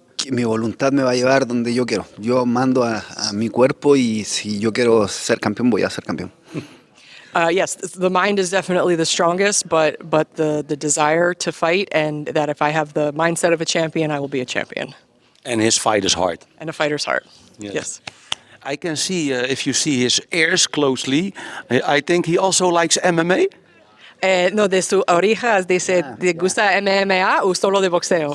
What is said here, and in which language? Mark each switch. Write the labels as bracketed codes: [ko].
[es] Mi voluntad me va a llevar donde yo quiero. Yo mando a mi cuerpo y si yo quiero ser campeón, voy a ser campeón. [en] Yes, the mind is definitely the strongest, but the desire to fight, and that if I have the mindset of a champion, I will be a champion. And his fighter's heart. And a fighter's heart, yes. I can see, if you see his ears closely, I think he also likes MMA. [es] No, de sus orejas dice, ¿te gusta MMA o solo de boxeo?